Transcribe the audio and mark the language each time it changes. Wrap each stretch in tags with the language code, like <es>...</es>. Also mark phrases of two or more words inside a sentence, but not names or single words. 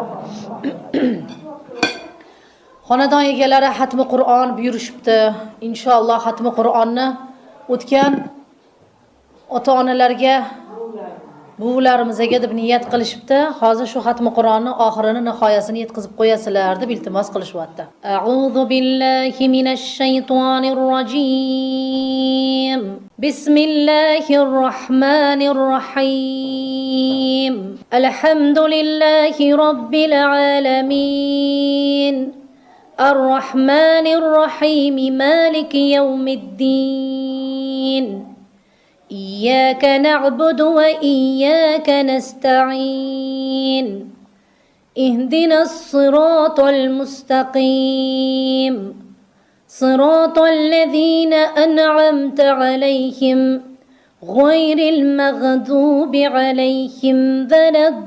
<uz>Xonadon egalari xatmi Qur'on buyurishibdi. Inshaalloh xatmi Qur'onni o'tgan ota-onalarga buvlarimizga deb niyat qilishibdi. Hozir shu xatmi Qur'onni oxirini nihoyasini yetkazib qo'yasizlar deb iltimos qilishyapti.</uz> <ar>أعوذ بالله من الشيطان الرجيم. بسم الله الرحمن الرحيم. الحمد لله رب العالمين. الرحمن الرحيم مالك يوم الدين. إياك نعبد وإياك نستعين اهدنا الصراط المستقيم صراط الذين أنعمت عليهم غير المغضوب عليهم ولا</ar>